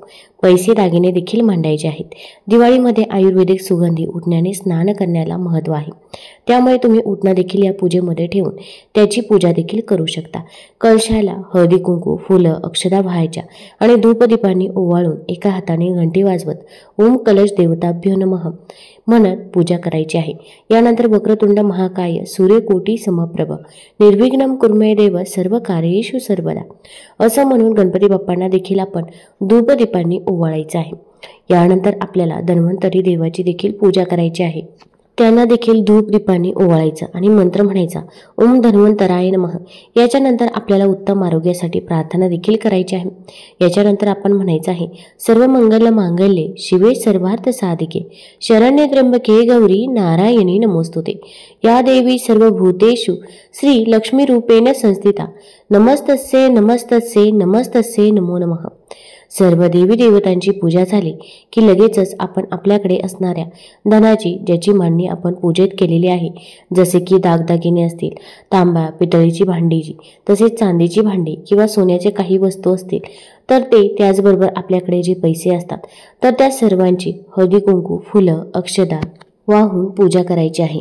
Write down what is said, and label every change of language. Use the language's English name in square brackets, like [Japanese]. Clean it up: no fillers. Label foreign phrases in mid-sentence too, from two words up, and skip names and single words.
[Marathi] पैसे दागिने देखील मांडायचे आहेत. दिवाळीमध्ये आयुर्वेदिक सुगंधी उटण्याने स्नान करण्याला महत्त्व आहे, त्यामुळे तुम्ही उटणं देखील या पूजेमध्ये ठेवून त्याची पूजा देखील करू शकता. कळशाला हळदी कुंकू, फुलं, अक्षदा व्हायच्या आणि धूपदीपांनी ओवाळून एका हाताने घंटी वाजवत [Sanskrit] ओम कलश देवताभ्यो नमः [Marathi] म्हणत पूजा करायची आहे. यानंतर [Sanskrit] वक्रतुंड महाकाय सूर्यकोटी समप्रभ निर्विघ्नं कुर्मे देव सर्व कार्येषु सर्वदा [Marathi] असं म्हणून गणपती बाप्पांना देखील आपण धूपदीपांनी ओवाळायचं आहे. यानंतर आपल्याला धन्वंतरी देवाची देखील पूजा करायची आहे. त्यांना देखील धूप दीपांनी ओवाळायचं आणि मंत्र म्हणायचा [Sanskrit] ओम धन्वंतराय नमः. [Marathi] याच्यानंतर आपल्याला उत्तम आरोग्यासाठी प्रार्थना देखील करायची आहे. याच्यानंतर आपण म्हणायचं आहे [Sanskrit] सर्व मंगल मांगल्ये शिवे सर्वार्थ साधिके शरण्ये त्र्यंबके गौरी नारायणी नमोस्तुते या देवी सर्वभूतेषु श्री लक्ष्मी रूपेण संस्थिता नमस्तस्ये नमस्तस्ये नमस्तस्ये नमो नमः. [Marathi] सर्व देवी देवतांची पूजा झाली की लगेचच आपण आपल्याकडे असणाऱ्या धनाची ज्याची मांडणी आपण पूजेत केलेली आहे जसे की दागदागिने असतील, तांबा पितळीची भांडीची, तसेच चांदीची भांडी किंवा सोन्याचे काही वस्तू असतील तर ते, त्याचबरोबर आपल्याकडे जे पैसे असतात तर त्या सर्वांची हळदी कुंकू, फुलं, अक्षदा वाहून पूजा करायची आहे.